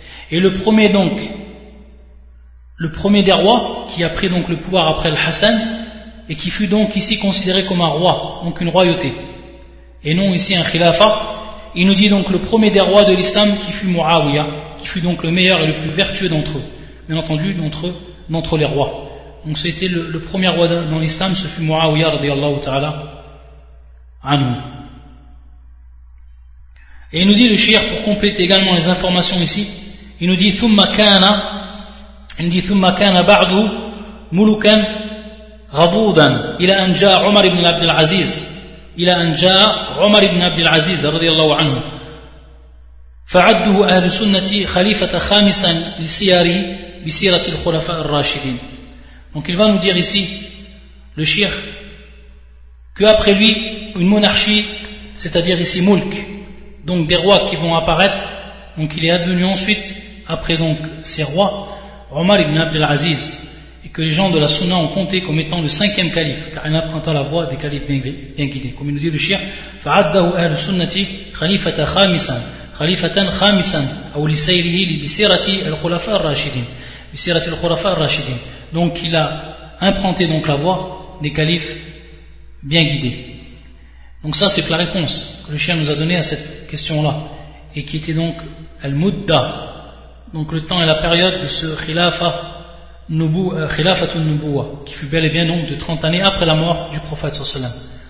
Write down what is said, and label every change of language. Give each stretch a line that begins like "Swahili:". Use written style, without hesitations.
French: Et le premier donc, le premier des rois qui a pris donc le pouvoir après Al-Hassan et qui fut donc ici considéré comme un roi, donc une royauté et non ici un khilafa, il nous dit donc le premier des rois de l'islam qui fut Muawiyah, qui fut donc le meilleur et le plus vertueux d'entre eux, bien entendu d'entre les rois. Donc c'était le premier roi dans l'islam, ce fut Muawiyah radiallahu ta'ala anhu.
Arabic: Et il nous dit le shir, pour compléter également les informations ici, il nous dit thumma kana, il dit ثم كان بعده ملكا غضوضا الى ان جاء عمر بن عبد العزيز الى ان جاء عمر بن عبد العزيز رضي الله عنه فعده اهل السنه خليفه خامسا لسياره بسيره الخلفاء الراشدين.
French: Donc il va nous dire ici le cheikh que après lui une monarchie, c'est-à-dire ici mulk, donc des rois qui vont apparaître, donc il est advenu ensuite après donc ces rois Omar ibn Abdel Aziz, et que les gens de la Sunna ont compté comme étant le cinquième calife, car il emprunta la voie des califes bien guidés.
Arabic: Comme il nous dit le shir, فعده أهل السنة خليفة خامسا خليفة خامسا أو لسيره لبصيرة الخلفاء الراشدين بصيرة الخلفاء الراشدين.
French: Donc il a emprunté donc la voie des califes bien guidés. Donc ça c'est la réponse que le shir nous a donnée à cette question là et qui était donc al-mudda. Donc le temps et la période de ce khilafatun nubuwa, qui fut bel et bien donc de 30 années après la mort du prophète sallallahu alayhi wa sallam.